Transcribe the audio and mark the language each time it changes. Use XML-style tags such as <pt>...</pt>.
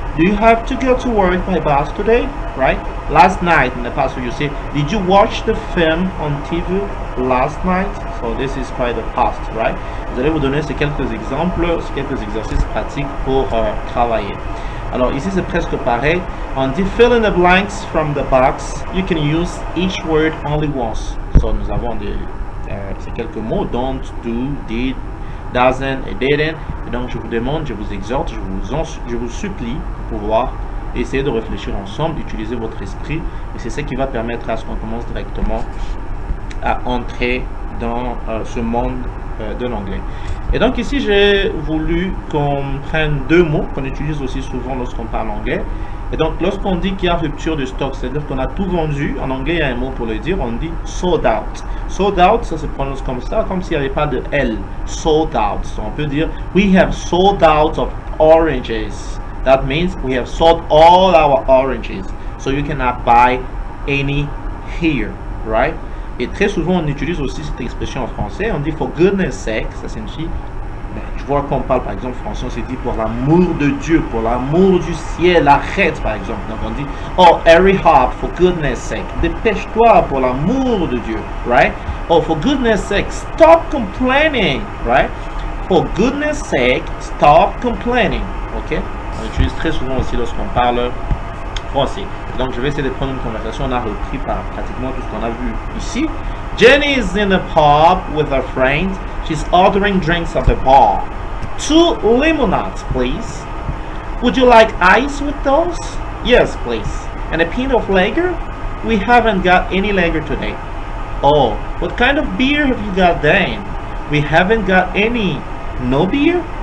<en>Do you have to go to work by bus today? Right? Last night, in the past, you say, did you watch the film on TV last night? So this is quite the past, right?</en> <fr>Vous allez vous donner ces quelques exemples, ces quelques exercices pratiques pour travailler. Alors ici c'est presque pareil. On dit</fr> <en>fill in the blanks from the box. You can use each word only once.</en> <fr>So nous avons ces quelques mots don't, do, did, doesn't et didn't. Et donc je vous demande, je vous exhorte, je vous supplie de pouvoir essayer de réfléchir ensemble, d'utiliser votre esprit. Et c'est ce qui va permettre à ce qu'on commence directement à entrer dans ce monde de l'anglais. Et donc ici j'ai voulu qu'on prenne deux mots qu'on utilise aussi souvent lorsqu'on parle anglais. Et donc, lorsqu'on dit qu'il y a rupture de stock, c'est-à-dire qu'on a tout vendu, en anglais, il y a un mot pour le dire, on dit</fr> <en>sold out. Sold out,</en> <fr>ça se prononce comme ça, comme s'il n'y avait pas de L.</fr> <en>Sold out. So,</en> <fr>on peut dire,</fr> <en>we have sold out of oranges. That means we have sold all our oranges. So, you cannot buy any here, right?</en> <fr>Et très souvent, on utilise aussi cette expression en français, on dit</fr> <en>for goodness sake,</en> <fr>ça signifie, tu vois qu'on parle par exemple français, on se dit pour l'amour de Dieu, pour l'amour du ciel, arrête par exemple. Donc on dit,</fr> <en>oh hurry up for goodness sake,</en> <fr>dépêche-toi pour l'amour de Dieu,</fr> <en>right? Oh for goodness sake, stop complaining, right? For goodness sake, stop complaining, ok?</en> <fr>On utilise très souvent aussi lorsqu'on parle français. Donc je vais essayer de prendre une conversation, on a repris par pratiquement tout ce qu'on a vu ici.</fr> <en>Jenny is in a pub with her friends. She's ordering drinks at the bar. 2 lemonades, please. Would you like ice with those? Yes, please. And a pint of lager? We haven't got any lager today. Oh, what kind of beer have you got then? We haven't got any. No beer?</en>